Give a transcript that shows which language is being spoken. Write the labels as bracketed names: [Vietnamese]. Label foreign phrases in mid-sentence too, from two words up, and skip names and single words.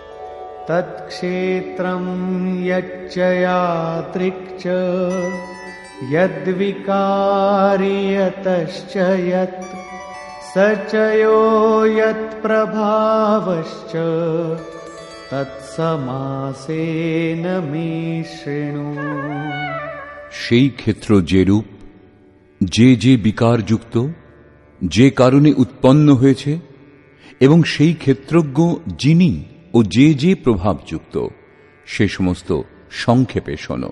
[Sanskrit] তৎক্ষেত্রং যচ্চ যাদৃক্ চ यद्विकारी यतश्च यत् स च यो यत्प्रभावश्च তৎসমাসেন মে শৃণু। [Bangla] সেই ক্ষেত্র যে রূপ, যে যে বিকারযুক্ত, যে কারণে উৎপন্ন হয়েছে, এবং সেই ক্ষেত্রজ্ঞ যিনি ও যে যে প্রভাবযুক্ত, সে সমস্ত সংক্ষেপে শোনো।